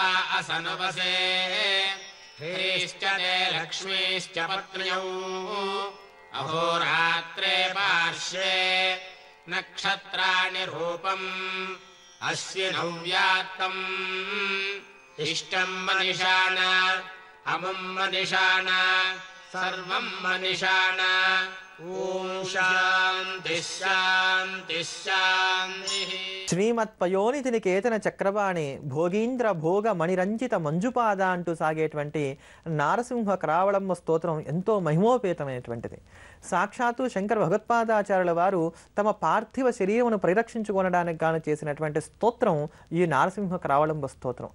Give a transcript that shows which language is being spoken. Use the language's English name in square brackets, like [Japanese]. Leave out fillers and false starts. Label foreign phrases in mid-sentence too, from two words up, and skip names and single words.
[Sanskrit] असनुपसे ह्रीश्च ते लक्ष्मीश्च पत्न्यौ अहोरात्रे पार्श्वे नक्षत्राणि रूपम् अस्विनौ व्यात्तम् इष्टम् मनिषाण अमुम् मनिषाण सर्वम् मनिषाण ॐ शान्तिः शान्तिः शान्तिः శ్రీమత్పయోనిధి నికేతన చక్రపాణి భోగీంద్ర భోగ మణిరంజిత మంజుపాద [Telugu] అంటూ సాగేటువంటి నారసింహ కరావళంబ స్తోత్రం ఎంతో మహిమోపేతమైనటువంటిది. సాక్షాత్తు శంకర భగవత్పాదాచార్యుల వారు తమ పార్థివ శరీరమును పరిరక్షించుకోవడానికి గాను చేసినటువంటి స్తోత్రం ఈ నారసింహ కరావళంబ స్తోత్రం.